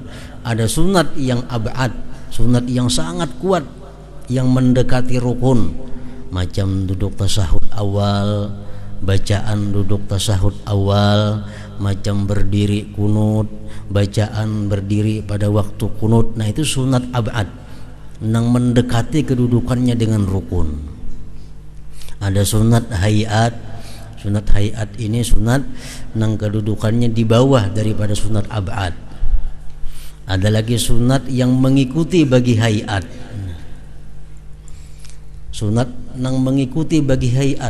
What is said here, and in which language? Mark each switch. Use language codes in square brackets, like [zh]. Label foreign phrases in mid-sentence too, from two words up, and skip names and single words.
[ms] Ada sunat yang ab'ad, sunat yang sangat kuat, yang mendekati rukun, macam duduk tasahud awal, bacaan duduk tasahud awal, macam berdiri kunut, bacaan berdiri pada waktu kunut. Nah, itu sunat ab'ad yang mendekati kedudukannya dengan rukun. Ada sunat hayat. Sunat hayat ini sunat yang kedudukannya di bawah daripada sunat ab'ad. Ada lagi sunat yang mengikuti bagi hayat. Sunat yang mengikuti bagi hayat.